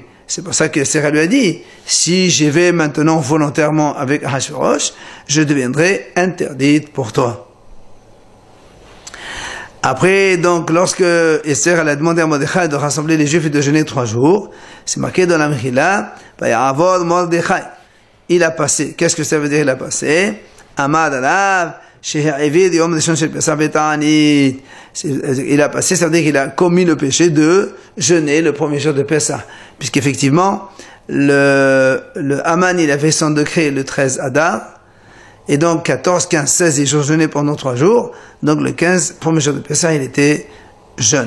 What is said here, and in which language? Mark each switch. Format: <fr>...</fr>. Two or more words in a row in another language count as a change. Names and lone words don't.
<fr>C'est pour ça que Esther lui a dit, si je vais maintenant volontairement avec Ahashverosh, je deviendrai interdite pour toi. Après, donc, lorsque Esther elle a demandé à Mordechai de rassembler les Juifs et de jeûner 3 jours, c'est marqué dans la Mechila, Mordechai. Il a passé. Qu'est-ce que ça veut dire il a passé?</fr> <he>עמד עליו, שהעביר יום ראשון של פסח ותענית.</he> <fr>Il a passé, ça veut dire qu'il a commis le péché de jeûner le premier jour de Pesach. Puisqu'effectivement, le Haman, il avait son décret le 13 Adar. Et donc, 14, 15, 16, ils ont jeûné pendant 3 jours. Donc, le 15, premier jour de Pesach, il était jeune.</fr>